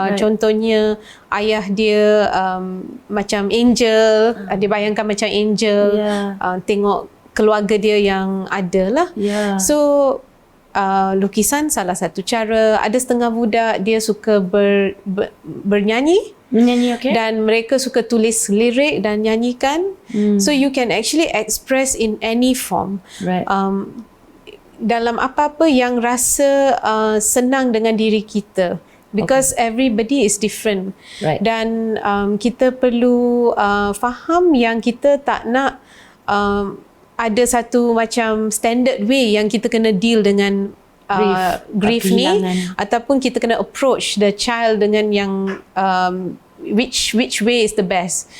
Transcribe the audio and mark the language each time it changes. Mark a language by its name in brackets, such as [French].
[Malay] Contohnya ayah dia macam angel, dia bayangkan macam angel, tengok keluarga dia yang ada lah. So lukisan salah satu cara. Ada setengah budak dia suka bernyanyi. Menyanyi, okay. Dan mereka suka tulis lirik dan nyanyikan. [English] So you can actually express in any form. Right. [Malay] Dalam apa-apa yang rasa senang dengan diri kita. [English] Because everybody is different. Right. [Malay] Dan kita perlu faham yang kita tak nak ada satu macam [English] standard way [Malay] yang kita kena deal dengan grief ni, ataupun kita kena [English] approach the child [Malay] dengan yang [English] which way is the best.